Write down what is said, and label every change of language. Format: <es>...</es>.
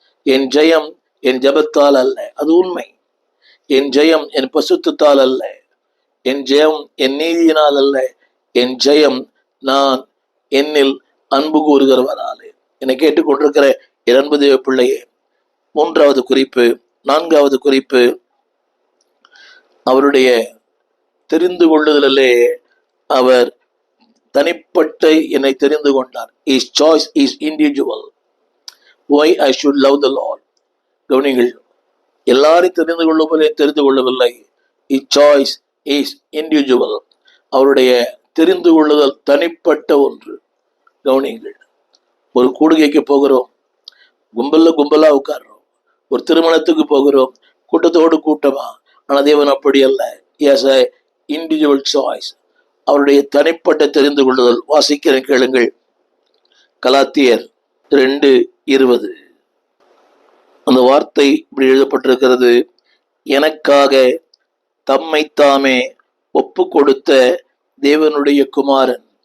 <ta>என் ஜெயம் என் ஜெபத்தால் அல்ல, அது உண்மை. என் ஜெயம் என் பசுத்தத்தால் அல்ல, என் ஜெயம் என் நீதியினால் அல்ல, என் ஜெயம் நான் என்னில் அன்பு கூறுகிறவராலே. என்னை கேட்டுக்கொண்டிருக்கிற என் அன்பு தேவ பிள்ளையே, 3வது குறிப்பு, 4வது குறிப்பு, அவருடைய தெரிந்து கொள்ளுதலே அவர் தனிப்பட்ட என்னை தெரிந்து கொண்டார்.</ta> <en>His choice is individual. Why I should love the Lord.</en> <ta>கவனிங்கள், எல்லாரையும் தெரிந்து கொள்ளவில்லை.</ta> <en>His choice is individual.</en> <ta>அவருடைய தெரிந்து கொள்ளுதல் தனிப்பட்ட ஒன்று. கவனிங்கள், ஒரு கூடுகைக்கு போகிறோம், கும்பலா உட்கார்றோம். ஒரு திருமணத்துக்கு போகிறோம், கூட்டத்தோடு கூட்டமா. ஆனா தேவன் அப்படி அல்ல.</ta> <en>Is a individual choice.</en> <ta>அவருடைய தனிப்பட்ட தெரிந்து கொள்ளுதல். வாசிக்கிற கேளுங்கள், கலாத்தியர் 2:20. அந்த வார்த்தை இப்படி எழுதப்பட்டிருக்கிறது, எனக்காக தம்மைத்தாமே ஒப்பு கொடுத்த தேவனுடைய குமாரன்.</ta>